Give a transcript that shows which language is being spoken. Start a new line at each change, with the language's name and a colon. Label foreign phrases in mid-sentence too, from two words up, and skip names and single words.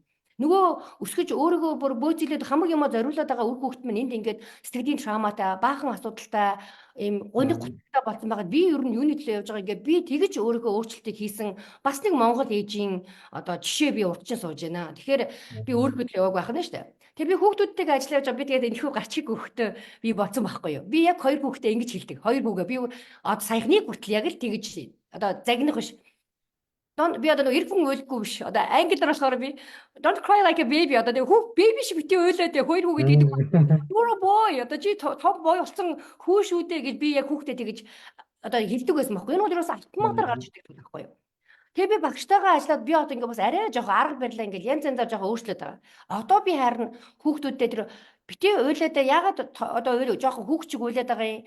Mongolian: Нөгөө өсгөж өөрийгөө бүр бөөцөлөд хамаг юмаа зориулаад байгаа үр хүүхэд минь энд ингээд сэтгэлийн трауматай, баахан асуудалтай, ийм гуниг гуталтай болсон байгаад би ер нь юуны төлөө явж байгаа ингээд би тэгэж өөрийгөө өөрчлөлтийг хийсэн бас нэг Монгол ээжийн одоо жишээ би урдчин сууж байна. Тэгэхээр би өөрийнхөө төлөө яваг байх нь шүү дээ. Тэгээ би хүүхдүүдтэйгээ ажиллаж байгаа би тэгээд энэхүү гарчиг өгөхдөө би бодсон байхгүй юу? Би яг 2 хүүхдээ ингэж хэлдэг. 2 хүүгээ би одоо саяхныг хүртэл яг л тэгэж одоо загнах биш. Би одоо нэг хүн уйлгүй биш. Одоо англиар болохоор би
English: don't cry like a baby.
Mongolian: Одоо нэг baby шиг битээ уйлаад 2 хүүгээд гэдэг.
English: You're a boy.
Mongolian: Одоо чи том boy болсон хүү шүү дээ гэж би яг хүүхдэд тэгэж одоо хэлдэг байсан байхгүй. Энэ бол ерөөс автоматар гарч ирдэг байхгүй юу? Тэгээ би багштайгаа ажиллаад би одоо ингээ бас арай жоохон арга барилаа ингээ янз янзаар жоохон өөрчлөлт байгаа. Одоо би харин хүүхдүүдтэй тэр Битээ уйлаад яагаад одоо жоохон хүүхчиг уйлаад байгаа юм.